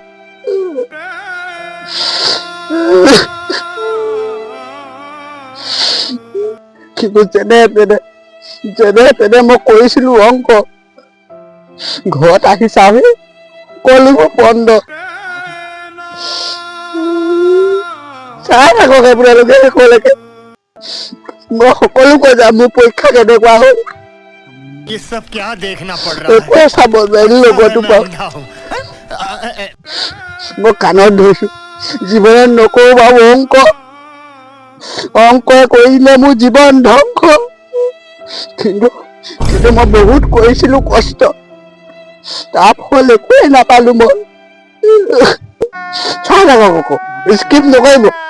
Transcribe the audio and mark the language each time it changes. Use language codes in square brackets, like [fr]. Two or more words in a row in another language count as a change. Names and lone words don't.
[as] কিন্তু যেনে তেনে মই কৰিছিলো অংক ঘৰত আহি চাবি সকলোবোৰ বন্ধ চাই থাকক আপোনালোকে শেষলৈকে মই সকলো কৈ যাম মোৰ পৰীক্ষা কেনেকুৱা হ'ল [hi] ये सब क्या देखना पड़ रहा है [as] চাব নোৱাৰি লগতো পাওঁ মই কাণত ধৰিছো জীৱনত নকৰো বাৰু অংক কৰিলে মোৰ জীৱন ধ্বংস কিন্তু মই বহুত কৰিছিলো কষ্ট তাৰ ফল একোৱেই নাপালো মই চাই থাকক আকৌ স্কিপ নকৰিব